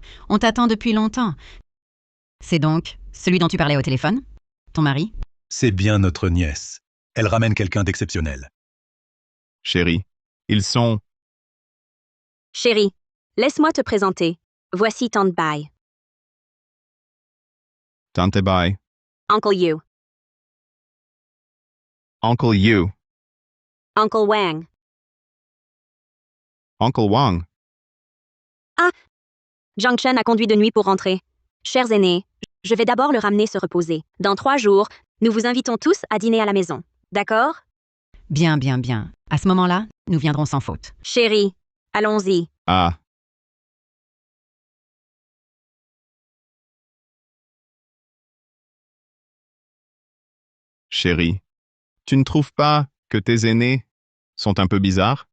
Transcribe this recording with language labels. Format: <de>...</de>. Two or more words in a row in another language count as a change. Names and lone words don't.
<fr>On t'attend depuis longtemps. C'est donc celui dont tu parlais au téléphone? Ton mari? C'est bien notre nièce. Elle ramène quelqu'un d'exceptionnel. chérie, ils sont... Chérie, laisse-moi te présenter. Voici Tante Bai, Tante Bai, Uncle You, Uncle Yu, Uncle Wang, Uncle Wang. Junction a conduit de nuit pour rentrer. Chers aînés, je vais d'abord le ramener se reposer. Dans 3 jours, nous vous invitons tous à dîner à la maison. D'accord? Bien, bien, bien. À ce moment-là, nous viendrons sans faute. Chérie, allons-y. Ah, chérie, tu ne trouves pas que tes aînés sont un peu bizarres?</fr>